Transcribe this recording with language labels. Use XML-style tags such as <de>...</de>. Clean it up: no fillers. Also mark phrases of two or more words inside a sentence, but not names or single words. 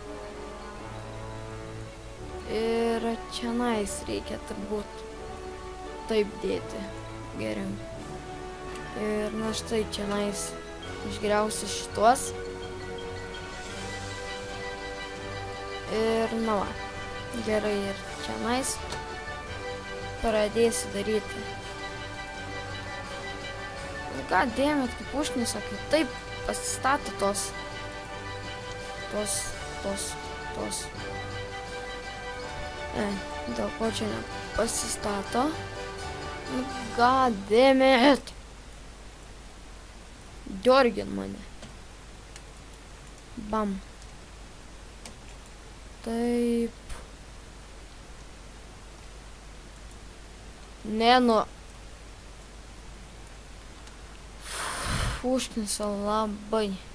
<lt>Ir čianais reikia turbūt taip dėti. Geriau. Ir štai čianais išgriausiu šituos. Ir va. Gerai, ir čianais pradėsiu daryti.</lt> <en>God damn it,</en> <lt>kaip užknisa, kai taip pasistato tos. Dėl ko čia nepasistato.</lt> <en>God damn it.</en> <lt>Diorgin mane. Bam. Taip. Užknisa labai.</lt>